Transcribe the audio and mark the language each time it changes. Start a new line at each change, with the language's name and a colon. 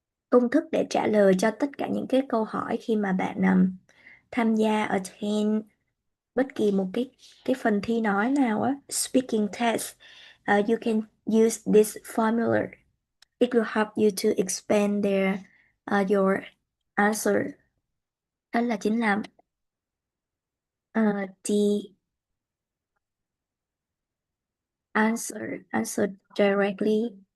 Vietnamese: Công thức để trả lời cho tất cả những cái câu hỏi khi mà bạn tham gia attend bất kỳ một cái phần thi nói nào á,
English: speaking test. You can use this formula. It will help you to expand your answer.
Vietnamese: Đó là chính là
English: the answer directly.